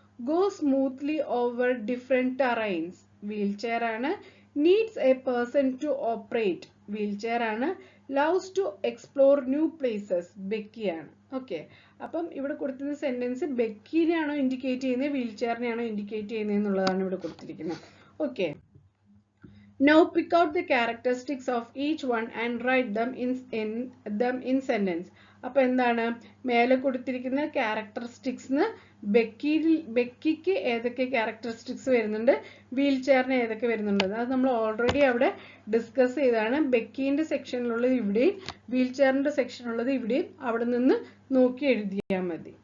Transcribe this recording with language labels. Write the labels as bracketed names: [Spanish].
[English] Go smoothly over different terrains. [Malayalam] Wheel chair ആണ്. [English] Needs a person to operate. [Malayalam] Wheel chair ആണ്. [English] Loves to explore new places. [Malayalam] ബെക്കിയാണ്. Okay, അപ്പം ഇവിടെ കൊടുത്തിരുന്ന sentence ബെക്കിനെയാണോ indicate ചെയ്യുന്നത് wheel ചെയറിനെയാണോ indicate ചെയ്യുന്നത് എന്നുള്ളതാണ് ഇവിടെ കൊടുത്തിരിക്കുന്നത്. [English] Okay, now pick out the characteristics of each one and write them in sentence. [Malayalam] അപ്പൊ എന്താണ് മേലെ കൊടുത്തിരിക്കുന്ന ക്യാരക്ടറിസ്റ്റിക്സ്? ബെക്കിക്ക് ഏതൊക്കെ ക്യാരക്ടറിസ്റ്റിക്സ് വരുന്നുണ്ട്, വീൽ ചെയറിന് ഏതൊക്കെ വരുന്നുണ്ട്, അത് നമ്മൾ ഓൾറെഡി അവിടെ ഡിസ്കസ് ചെയ്താണ്. ബെക്കിന്റെ സെക്ഷനിലുള്ളത് ഇവിടെയും വീൽ ചെയറിന്റെ സെക്ഷനുള്ളത് ഇവിടെയും അവിടെ നിന്ന് നോക്കി എഴുതിയാൽ മതി.